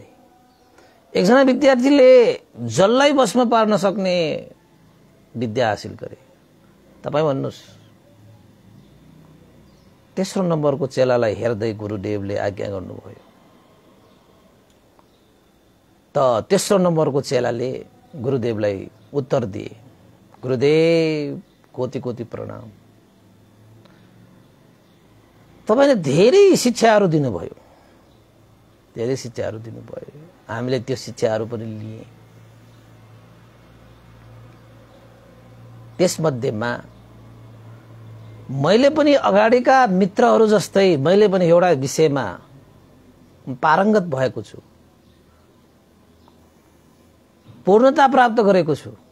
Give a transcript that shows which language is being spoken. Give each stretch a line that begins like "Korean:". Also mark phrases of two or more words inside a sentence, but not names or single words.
Nepali: एकजना विद्यार्थीले जललाई बसमा पार्न सक्ने विद्या हासिल गरे। तपाई भन्नुस्। तेस्रो नम्बरको चेलालाई हेर्दै गुरुदेवले आज्ञा गर्नुभयो। त तेस्रो नम्बरको चेलाले गुरुदेवलाई उत्तर दिए, गुरुदेव कोटि कोटि प्रणाम। तपाईले धेरै शिक्षाहरू दिनुभयो, हामीले त्यो शिक्षाहरू पनि लिए। त्यसमध्येमा मैले पनि अगाडिका मित्रहरू जस्तै मैले पनि एउटा विषयमा पारंगत भएको छु, पूर्णता प्राप्त गरेको छु।